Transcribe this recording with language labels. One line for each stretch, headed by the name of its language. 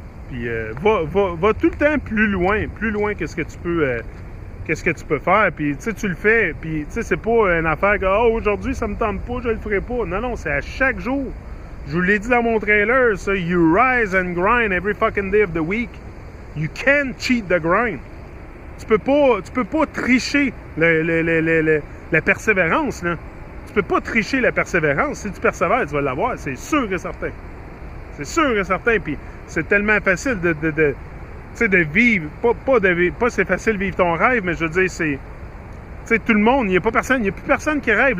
French: Puis va tout le temps plus loin que ce que tu peux faire. Puis tu le fais. Puis c'est pas une affaire que aujourd'hui ça me tente pas, je le ferai pas. Non, c'est à chaque jour. Je vous l'ai dit dans mon trailer, ça.
English: You rise and grind every fucking day of the week. You can't cheat the grind.
French: Tu peux pas tricher la persévérance, là. Tu peux pas tricher la persévérance. Si tu persévères, tu vas l'avoir. C'est sûr et certain. C'est sûr et certain. Puis c'est tellement facile de vivre. Pas c'est facile de vivre ton rêve, mais je veux dire, c'est... Tu sais, tout le monde, il n'y a plus personne qui rêve.